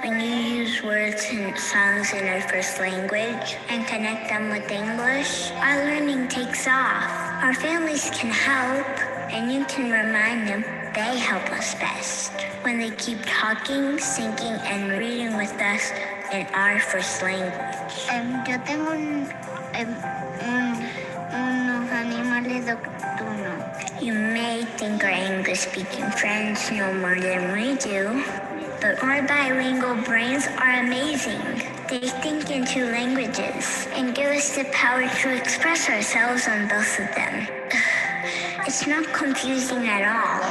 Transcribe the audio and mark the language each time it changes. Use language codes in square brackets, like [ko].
[en] When you use words and songs in our first language and connect them with English, our learning takes off. Our families can help, and you can remind them they help us best when they keep talking, singing, and reading with us in our first language. [es] Yo tengo unos animales nocturnos. [en] You may think our English-speaking friends know more than we do, but our bilingual brains are amazing. They think in 2 languages and give us the power to express ourselves on both of them. It's not confusing at all.